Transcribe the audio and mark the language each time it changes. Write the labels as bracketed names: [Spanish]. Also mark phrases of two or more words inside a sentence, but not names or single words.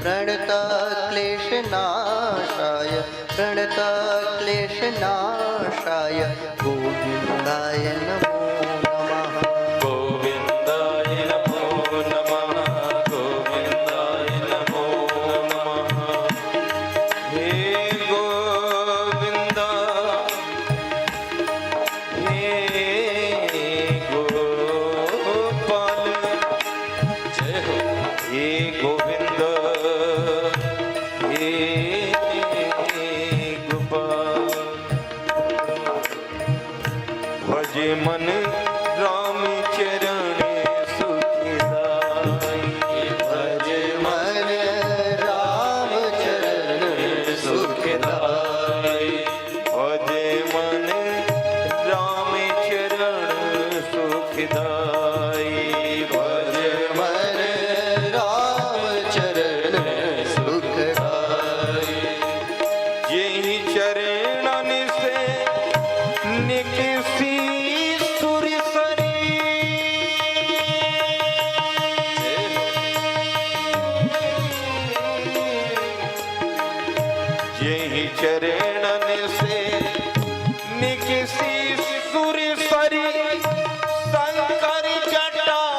[Sanskrit] प्रणतक्लेशनाशाय गोविन्दाय नमो नमः। गोविन्दाय नमो नमः। गोविन्दाय नमो नमः। [Hindi] हे गोविंद हे गोपाल जय हो। हे गोविंद हे गोपाल भजे मन राम चरण सुखदाई भजे मन राम चरण सुखदाई भजे मन राम चरण सुखदाई भजे मन राम चरण सुखदाई। यही चरणन से निकसी सुरसरी यही चरणन से निकसी सुरसरी शंकर जटा